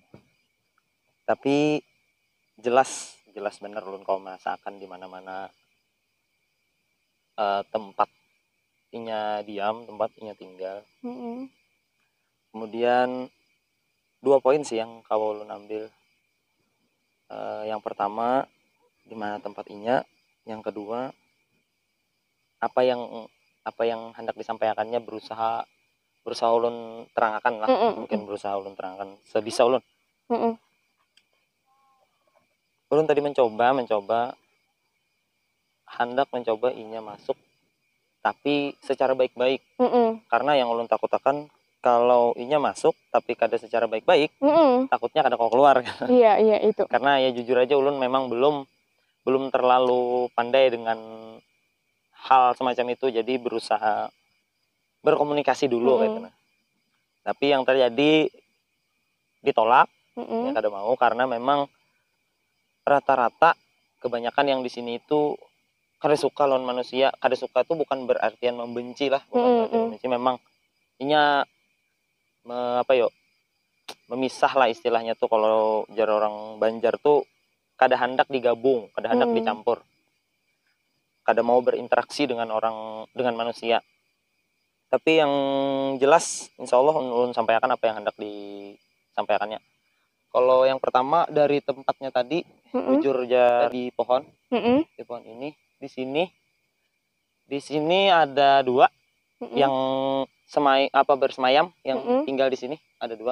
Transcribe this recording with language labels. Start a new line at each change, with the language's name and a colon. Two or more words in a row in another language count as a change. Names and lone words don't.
Banjar: Tapi jelas bener ulun kalau merasakan di mana-mana tempat inya diam, tempat inya tinggal. Kemudian 2 poin sih yang kau ulun ambil. Yang pertama di mana tempat inya, yang kedua apa yang hendak disampaikannya berusaha ulun terangkan lah. Mungkin berusaha ulun terangkan sebisa ulun. Ulun tadi mencoba hendak mencoba inya masuk tapi secara baik-baik. Karena yang ulun takutakan kalau inya masuk tapi kada secara baik-baik, takutnya kada kau keluar.
Indonesian: Iya itu.
Banjar: Karena ya jujur aja ulun memang belum terlalu pandai dengan hal semacam itu, jadi berusaha berkomunikasi dulu gitu. Tapi yang terjadi ditolak, ya kada mau, karena memang rata-rata kebanyakan yang di sini itu kada suka lawan manusia. Kada suka itu bukan berartian membenci lah, bukan berartian membenci, memang inya memisah lah istilahnya tuh. Kalau jar orang Banjar tuh kada hendak digabung, kada hendak dicampur, kada mau berinteraksi dengan manusia. Tapi yang jelas
Arabic: إن شاء الله
Banjar: ulun sampaikan apa yang hendak disampaikannya.
Indonesian: Kalau yang pertama dari tempatnya tadi, jujur di pohon, di pohon ini, di sini ada 2 yang bersemayam, yang tinggal di sini ada 2.